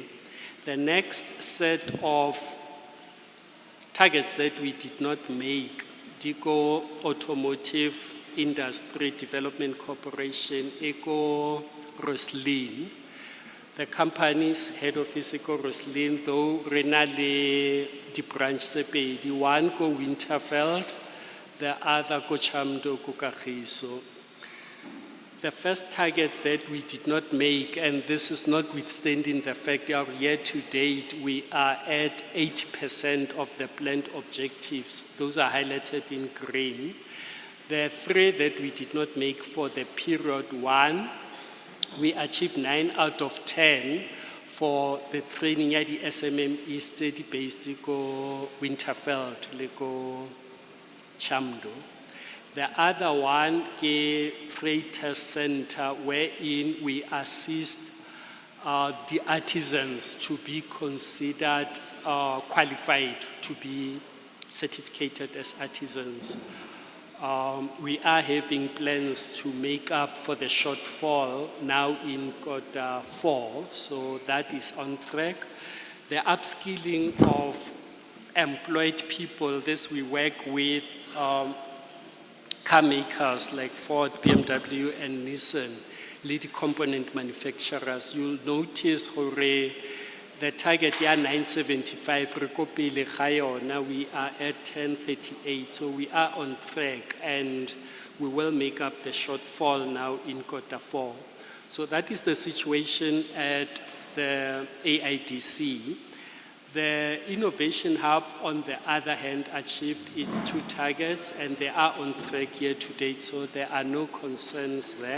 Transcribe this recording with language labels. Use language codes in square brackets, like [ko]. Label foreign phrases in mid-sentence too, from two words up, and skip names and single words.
[en] The next set of targets that we did not make, Dico Automotive Industry Development Corporation, Eco Roslin. The company's head office, Eco Roslin, though [st] renale di branch sepedi, [en] one go Winterfeld, the other go Chamdo ko Kagiso. The first target that we did not make, and this is notwithstanding the fact that year to date we are at 80% of the planned objectives. Those are highlighted in green. The 3 that we did not make for the period, 1, we achieved 9 out of 10 for the training at the SMME study based ko Winterfeld, le ko Chamdo. The other one, the Trade Center, wherein we assist the artisans to be considered qualified to be certificated as artisans. We are having plans to make up for the shortfall now in quarter 4, so that is on track. the upskilling of employed people. This we work with car makers like Ford, BMW, and Nissan, lead component manufacturers. You'll notice hore, the target ya 975, [st] re ko pele ga yona, [en] we are at 1038, so we are on track and we will make up the shortfall now in Q4. So that is the situation at the AIDC. The Innovation Hub, on the other hand, achieved its 2 targets and they are on track year to date, so there are no concerns there.